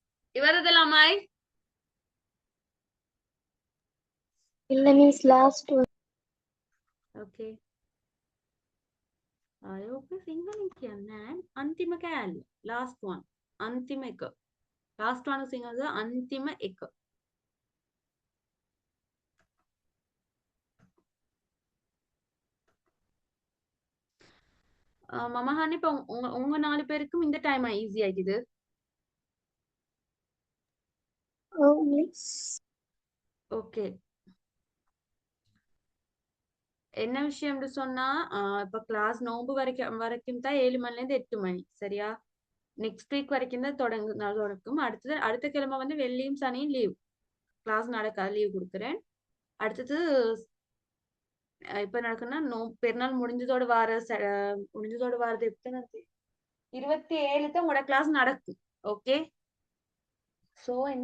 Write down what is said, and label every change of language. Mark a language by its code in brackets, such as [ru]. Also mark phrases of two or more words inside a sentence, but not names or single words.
[ta] இவரதெல்லாமாய் [en] இல்ல Miss last one. [si] ஓகே ආයෝක සිංහලෙන් කියන්නේ අන්තිම කෑල්ල [en] last one [si] අන්තිම එක [en] last one [si] සිංහලද අන්තිම එක මම අහන්නේ [ta] இப்ப உங்க 4 பேருக்கும் இந்த டைம் ஈஸி ஆகிக்குது [en] Oh miss. [ta] ஓகே என்ன விஷயம்னு சொன்னா இப்ப கிளாஸ் நோன்பு வரைக்கும் தான் 7 மணில இருந்து 8 மணி சரியா [en] next week [ta] வரைக்கும் தான் தொடங்கும் அடுத்த கிழமை வந்து வெள்ளியும் சனியும் [en] leave class [ta] நடக்காது லீவ் கொடுக்குறேன் அடுத்தது இப்ப நடக்குன்னா பெருநாள் முடிஞ்சதோட வாரது எத்தனை 27 தான் உங்களோட கிளாஸ் நடக்கும் [en] okay so [ta] என்ன